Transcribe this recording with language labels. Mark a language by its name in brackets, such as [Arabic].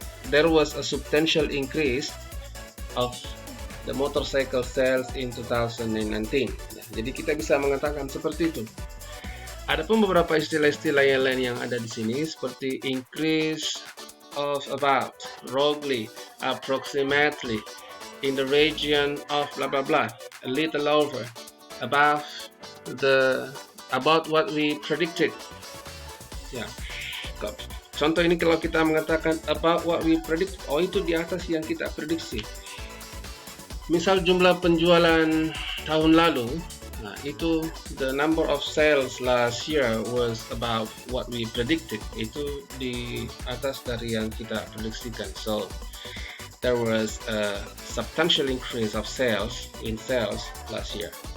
[English] There was a substantial increase of the motorcycle sales in 2019. [Indonesian] Ya, jadi kita bisa mengatakan seperti itu. Adapun beberapa istilah-istilah yang lain yang ada di sini seperti [English] increase of about, roughly, approximately, in the region of blah blah blah, a little over, about what we predicted. [Indonesian] Ya, contoh ini kalau kita mengatakan [English] about what we predict, [Indonesian] oh itu di atas yang kita prediksi. Misal jumlah penjualan tahun lalu, nah itu [English] the number of sales last year was about what we predicted. [Indonesian] Itu di atas dari yang kita prediksikan. [English] So there was a substantial increase of sales last year.